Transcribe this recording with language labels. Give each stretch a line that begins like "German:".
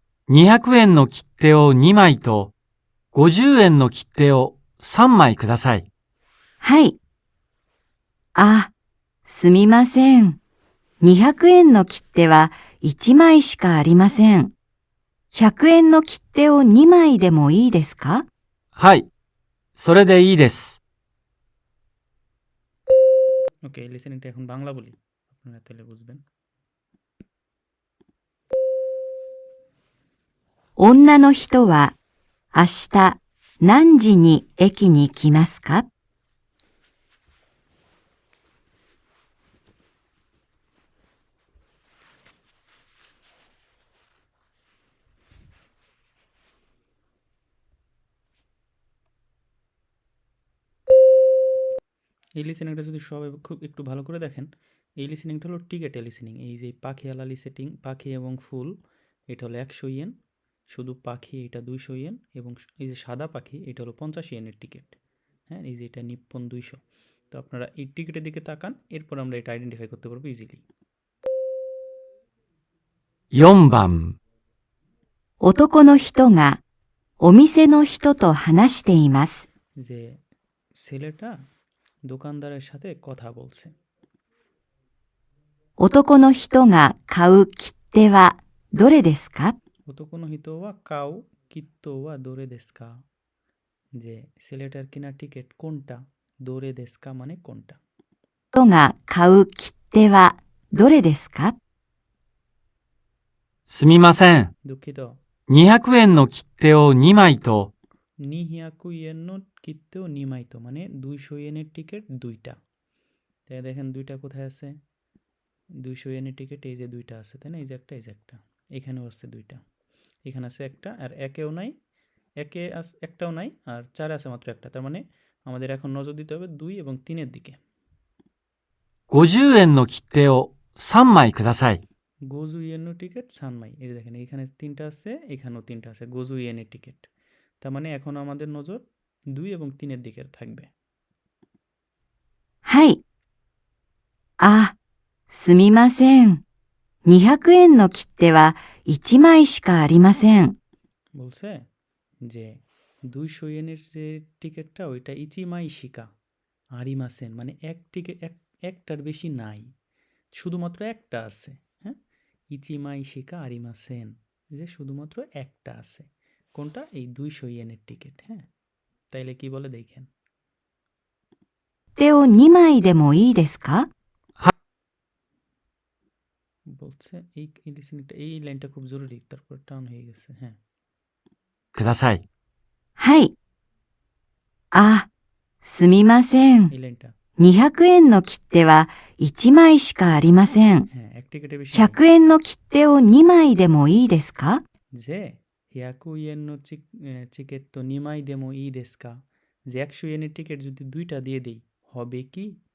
Japanese: 200円の切手を2枚と、50円の切手を3枚ください。はい。あ、すみません。 200円の切手は1枚しかありません。 100円の切手を2枚でもいいですか？はい、それでいいです。
Bangla: ওকে, লিসেনিংটা এখন বাংলা বলি, আপনারা তাহলে বুঝবেন।
Japanese: 女の人は明日何時に駅に来ますか？
Bangla: এই লিসেনিংটা যদি সবাই খুব একটু ভালো করে দেখেন, এই লিসেনিংটা হলো টিকেটে লিসেনিং। এই যে পাখিওয়ালা লিসেটিং, পাখি এবং ফুল, এটা হলো 100 ইয়েন। শুধু পাখি এটা 200 ইয়েন, এবং এই যে সাদা পাখি এটা হলো 50 ইয়েনের টিকিট। হ্যাঁ, এই যে এটা নিপ্পন 200। তো আপনারা এই টিকিটের দিকে তাকান, এরপর আমরা এটা আইডেন্টিফাই করতে পারবো ইজিলি।
Japanese: 4番、男の人がお店の人と話しています。
Bangla: যে ছেলেটা দোকানদারের সাথে কথা বলছে।
Japanese: 男の人が買う切手はどれですか？男の人は買う切手はどれですか?
Bangla: যে ছেলেটার কেনা টিকিট কোনটা?
Japanese: どれですか
Bangla: মানে কোনটা?
Japanese: 人が買う切手はどれですか？すみません。
Bangla: দুঃখিত,
Japanese: 200円の切手を2枚と、 200 ইয়েন নো কিত্তেও নিমাইতো
Bangla: মানে 200 ইয়েনের টিকিট দুইটা। তাই দেখেন দুইটা কোথায় আছে? 200 ইয়েনের টিকিট এই যে দুইটা আছে, তাই না? এই যে একটা, এই যে একটা, এখানেও আছে দুইটা, এখানে আছে একটা, আর একেও নাই, একটাও নাই, আর 4 আছে মাত্র একটা। তার মানে আমাদের এখন নজর দিতে হবে 2 এবং 3-এর দিকে।
Japanese: 50円の切手を3枚ください。
Bangla: গোজু ইয়েনের টিকিট সানমাই, এই যে দেখেন এখানে 3টা আছে, এখানেও 3টা আছে, গোজু ইয়েনের টিকিট। তার মানে এখন আমাদের নজর 2 এবং 3-এর দিকে থাকবে।
Japanese: はい。あ、すみません。 200円の切手は1枚しかありません。
Bangla: বলছে যে 200 ইয়েনের যে টিকিটটা ওইটা
Japanese: ইচিমাই শিকা আরিমাসেন,
Bangla: মানে একটার বেশি নাই, শুধুমাত্র একটা আছে। হ্যাঁ,
Japanese: ইচিমাই শিকা আরিমাসেন,
Bangla: যে শুধুমাত্র একটা আছে। কোনটা? এই 200 ইয়েনের টিকিট। হ্যাঁ, তাইলে কি বলে দেখেন।
Japanese: 手を2枚でもいいですか?
Bangla: বলছে এই লিসেনিংটা এই লাইনটা খুব জরুরি, তারপর টান হয়ে গেছে। হ্যাঁ,
Japanese: ください。はい。あ、すみません。
Bangla: এই লাইনটা।
Japanese: 200円の切手は1枚しかありません。
Bangla: হ্যাঁ, এক টিকেটে বেশি নেই।
Japanese: 100円の切手を2枚でもいいですか?
Bangla: যে
Japanese: 100 ইয়েন নো চিকেট তো নিমাই দেমো ই দেস্কা,
Bangla: যে 100 ইয়েনের টিকিট যদি দুইটা দিয়ে দেই হবে কি?